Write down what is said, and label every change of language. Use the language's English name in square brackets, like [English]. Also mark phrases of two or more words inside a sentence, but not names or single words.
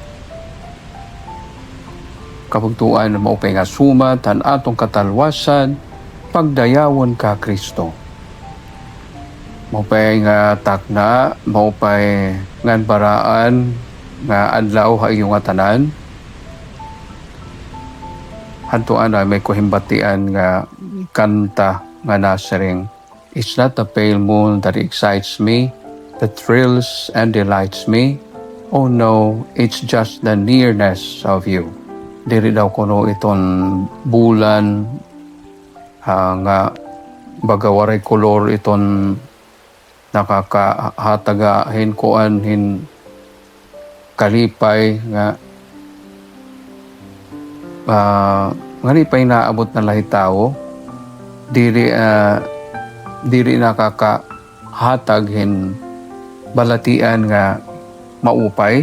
[Waray] Kapagtuan na maupay nga sumat, han atong katalwasan, pagdayawon ka Kristo. Maupay nga takna, maupay ngan baraan, nga adlaw ha iyong tanan. Hantuan na may kuhimbatian nga kanta nga nasaring, [English] it's not the pale moon that excites me, that thrills and delights me. Oh no, it's just the nearness of you. [Waray] Diri daw kuno iton bulan nga bagawaray kolor iton nakakahataga hin kuan hin kalipay nga ngalipay naabot na lahi tao diri nakakahatag hin balatian nga maupay.